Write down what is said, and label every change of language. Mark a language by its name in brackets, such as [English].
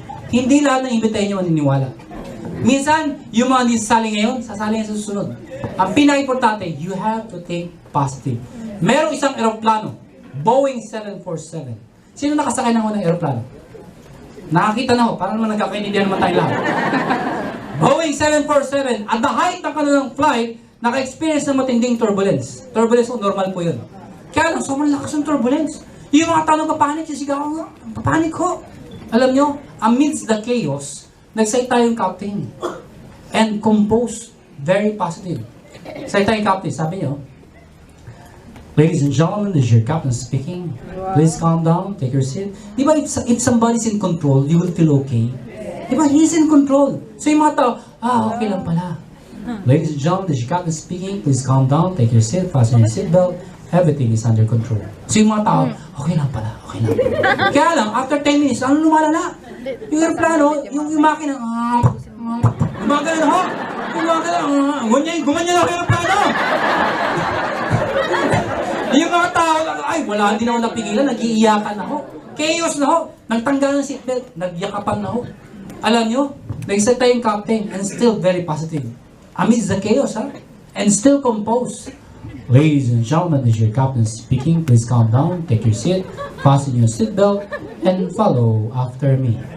[Filipino] Hindi lahat ng imbitahin nyo maniniwala. Minsan, yung mga hindi sasali ngayon, sasali ngayon sa susunod. Ang pinaka-importante, [English] you have to think positive. [Filipino] Merong isang eroplano, Boeing 747. Sino nakasakay ng unang eroplano? Nakakita na ho, para naman nagkakaintindihan naman tayo lahat. Boeing 747, at the height ng kanilang flight, naka-experience ng matinding turbulence. Turbulence, normal po yun. Kaya lang, sobrang lakas ng turbulence. Yung mga tao papanik, sigaw ko, papanik ko. Alam nyo, [English] amidst the chaos, [Filipino] nagsalita yung captain. [English] And composed, very positive. [Filipino] Salita yung captain, sabi nyo, [English] ladies and gentlemen, this is your captain speaking. Please calm down, take your seat. [Filipino] Di ba [English] if somebody's in control, you will feel okay? [Filipino] Di ba, [English] he's in control. [Filipino] So yung mga tao, okay lang pala. [English] Ladies and gentlemen, this is your captain speaking. Please calm down, take your seat, fasten your seatbelt. Everything is under control. [Filipino] So yung mga tao, okay lang pala, okay lang pala. Kaya lang, after 10 minutes, ano lumalala? Yung aeroplano, yung makina, gumagana na ho. Gumagana, gumanyan na ho yung aeroplano. Yung mga tao, ay, wala, hindi na ako napigilan, nag-iiyakan na ho. Chaos na ho. Nagtanggal ng seatbelt, nagyakapan na ho. Alam nyo, nagsalita yung captain [English] and still very positive. Amidst the chaos, [Filipino] ha? [English] And still composed. Ladies and gentlemen, this is your captain speaking. Please calm down, take your seat, fasten your seatbelt, and follow after me.